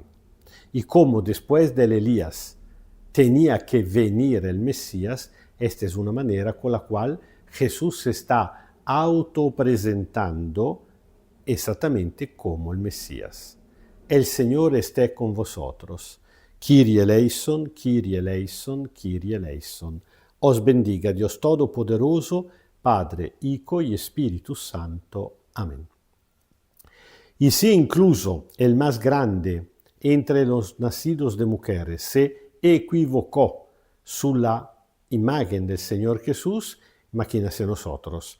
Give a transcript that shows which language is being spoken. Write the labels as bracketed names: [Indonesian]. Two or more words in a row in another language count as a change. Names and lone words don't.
[Spanish] Y como después del Elías tenía que venir el Mesías, esta es una manera con la cual Jesús se está autopresentando exactamente como el Mesías. El Señor esté con vosotros. [Greek] Κύριε ελέησον, Κύριε ελέησον, Κύριε ελέησον. [Spanish] Os bendiga Dios Todopoderoso, Padre, Hijo y Espíritu Santo. Amén. Y si incluso el más grande entre los nacidos de mujeres se equivocó sulla imagen del Señor Jesús, imagínese nosotros.